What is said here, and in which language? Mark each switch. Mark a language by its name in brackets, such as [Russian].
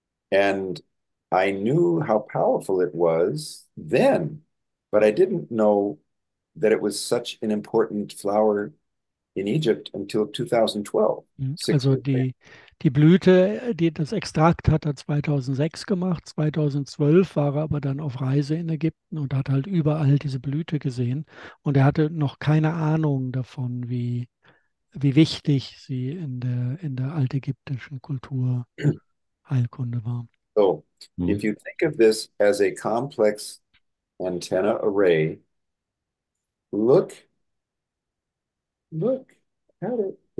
[English] And I knew how powerful it was then, but I didn't know that it was such an important flower in Egypt until 2012, six [German] also [English] years later. [German] die Blüte, das Extrakt hat er 2006 gemacht. 2012 war er aber dann auf Reise in Ägypten und hat halt überall diese Blüte gesehen. Und er hatte noch keine Ahnung davon, wie wichtig sie in der altägyptischen Kultur Heilkunde war. [English] So if Mhm. you think of this as a complex antenna array, look, look at it.